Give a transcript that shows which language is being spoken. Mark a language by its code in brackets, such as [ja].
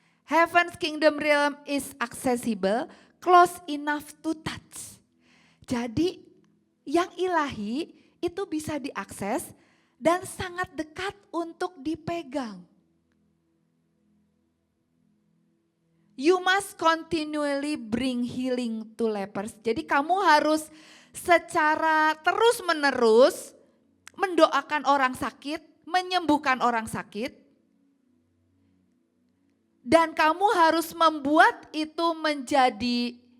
[en] Heaven's kingdom realm is accessible, close enough to touch. [id] Jadi yang ilahi itu bisa diakses dan sangat dekat untuk dipegang. [en] You must continually bring healing to lepers. [id] Jadi kamu harus secara terus-menerus mendoakan orang sakit, menyembuhkan orang sakit. Dan kamu harus membuat itu menjadi